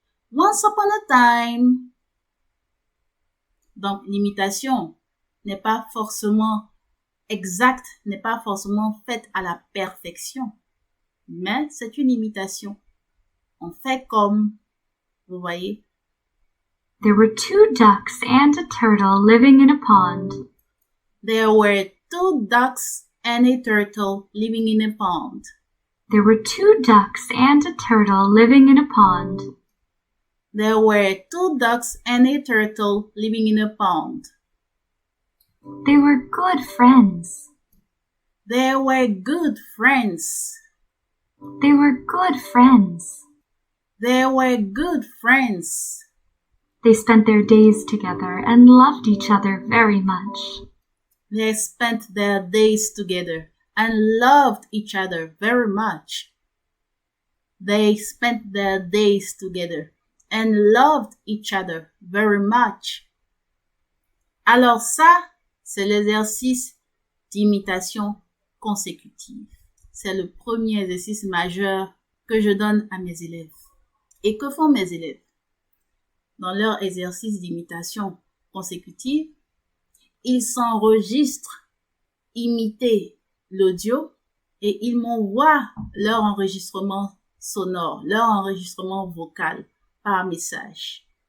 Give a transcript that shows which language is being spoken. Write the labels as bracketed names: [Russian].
[English] Once upon a time. [French] Donc l'imitation n'est pas forcément exacte, n'est pas forcément faite à la perfection, mais c'est une imitation. On fait comme, vous voyez. [English] There were 2 ducks and a turtle living in a pond. There were 2 ducks and a turtle living in a pond. There were 2 ducks and a turtle living in a pond. There were 2 ducks and a turtle living in a pond. They were good friends. They were good friends. They were good friends. They were good friends. They spent their days together and loved each other very much. They spent their days together and loved each other very much. They spent their days together and loved each other very much. [French] Alors ça, c'est l'exercice d'imitation consécutive. C'est le premier exercice majeur que je donne à mes élèves. Et que font mes élèves? Dans leur exercice d'imitation consécutive, ils s'enregistrent imiter l'audio et ils m'envoient leur enregistrement sonore, leur enregistrement vocal par message.